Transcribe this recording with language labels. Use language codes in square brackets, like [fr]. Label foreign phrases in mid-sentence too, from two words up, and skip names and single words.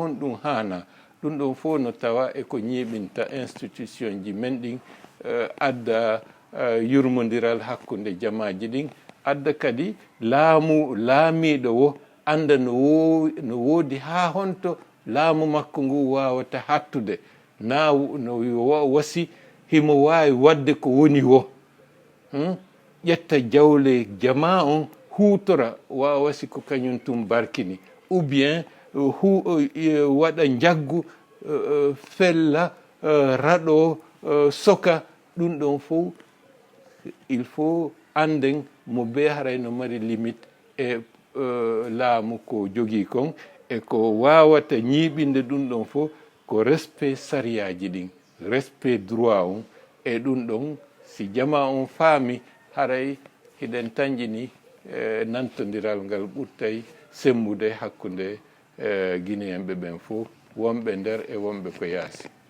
[ff] honɗum hana ɗum ɗon fof no tawa e ko ñiɓinta institution ji men ɗin adda yurmodiral hakkunde jamaji ɗin adda kadi laamiɗo wo anda no woodi ha honto laamu makko ngu wawata hattude na no wasi himo wawi wadde ko woni wo ƴetta jawle jama on hutora wawasi ko kañum tum barkini [fr] ou bien [ff] waɗa jaggu fella raɗo soka ɗum ɗon fof [fr] il faut [ff] anden mo be haray no mari limite e laamu ko jogii kon e ko wawata ñiiɓinde ɗum ɗon fof ko respect sariyaji ɗin [fr] respect droit [ff] on e ɗum ɗon si jama on faami haray hiɗen tañƴini nantodiral ngal ɓurtay sembude hakkunde guinéen ɓe ɓen fof wonɓe nder e wonɓe ko yaasi